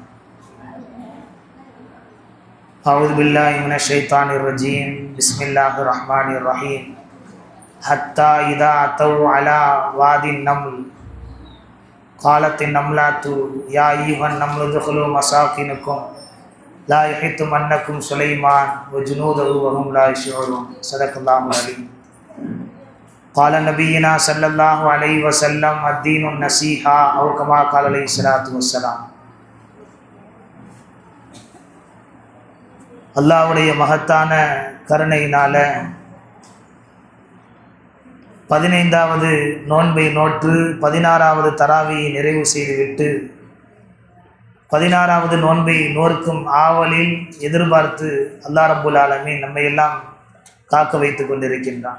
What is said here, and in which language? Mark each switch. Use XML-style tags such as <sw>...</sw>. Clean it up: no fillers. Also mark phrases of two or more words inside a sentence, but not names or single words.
<ar>أعوذ بالله من الشيطان الرجيم بسم الله الرحمن الرحيم حتى إذا أتوا على وادي النمل قالت النملة يا أيها النمل ادخلوا مساكنكم لا يحطمنكم سليمان وجنوده وهم لا يشعرون صدق الله العظيم قال نبينا صلى الله عليه وسلم الدين النصيحة أو كما قال عليه الصلاة والسلام.</ar> <ta>அல்லாஹ்வுடைய மகத்தான கருணையினால 15வது நோன்பை நோற்று 16வது தராவியை நிறைவு செய்துவிட்டு 16வது நோன்பை நோர்க்கும் ஆவலில் எதிர்பார்த்து அல்லாஹ்</ta> <ar>رب العالمين</ar> <ta>நம்மை எல்லாம் காக்க வைத்து கொண்டிருக்கின்றான்.</ta>